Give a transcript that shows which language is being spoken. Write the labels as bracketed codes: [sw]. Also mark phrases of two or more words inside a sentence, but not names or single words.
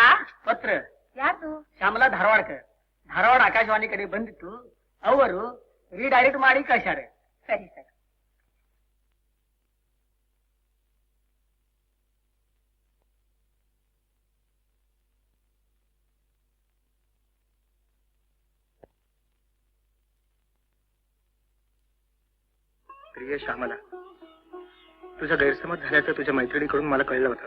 [kn] ಪತ್ರ ಯಾರು? ಶ್ಯಾಮಲಾ ಧಾರವಾಡಕರ್ ಧಾರವಾಡ ಆಕಾಶವಾಣಿ ಕಡೆ ಬಂದಿತ್ತು. ಅವರು ರೀಡೈರೆಕ್ಟ್ ಮಾಡಿ ಕಳ್ಸ್ಯಾರ. ಸರಿ ಸರಿ. [mr] प्रिय श्यामला, तुझा गैरसमज झाल्याचं तुझ्या मैत्रिणीकडून मला कळलं होतं.